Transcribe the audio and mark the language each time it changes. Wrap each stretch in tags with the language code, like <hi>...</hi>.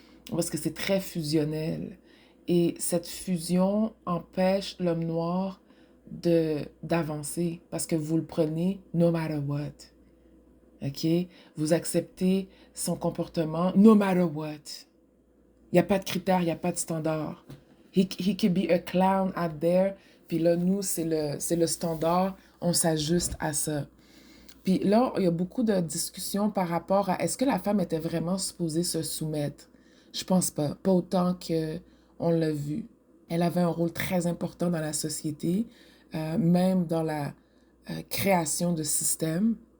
<fr>Parce que c'est très fusionnel. Et cette fusion empêche l'homme noir d'avancer parce que vous le prenez</fr> <en>no matter what.</en> <fr>OK? Vous acceptez son comportement</fr> <en>no matter what.</en> <fr>Il n'y a pas de critères, il n'y a pas de standard.</fr> <en>He could be a clown out there.</en> <fr>Puis là, nous, c'est le standard. On s'ajuste à ça. Puis là, il y a beaucoup de discussions par rapport à est-ce que la femme était vraiment supposée se soumettre? Je pense pas. Pas autant que on l'a vu. Elle avait un rôle très important dans la société, même dans la création de systèmes.</fr>